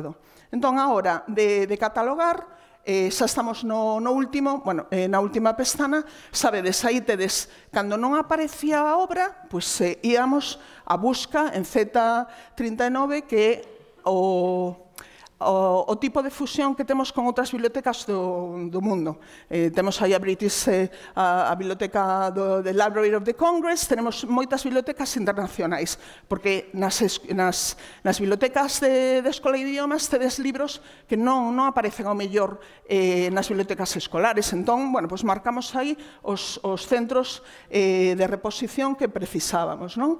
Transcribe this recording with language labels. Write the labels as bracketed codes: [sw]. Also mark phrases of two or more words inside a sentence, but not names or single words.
[gl] Entón, a hora de catalogar, xa estamos no último, bueno, na última pestana, sabedes, aí tedes, cando non aparecía a obra, pois íamos a busca en Z39, que é o tipo de fusión que temos con outras bibliotecas do mundo. Temos aí a biblioteca do Library of the Congress, tenemos moitas bibliotecas internacionais, porque nas bibliotecas de Escola de Idiomas tedes libros que non aparecen ao mellor nas bibliotecas escolares. Entón, bueno, pois marcamos aí os centros de reposición que precisábamos, non?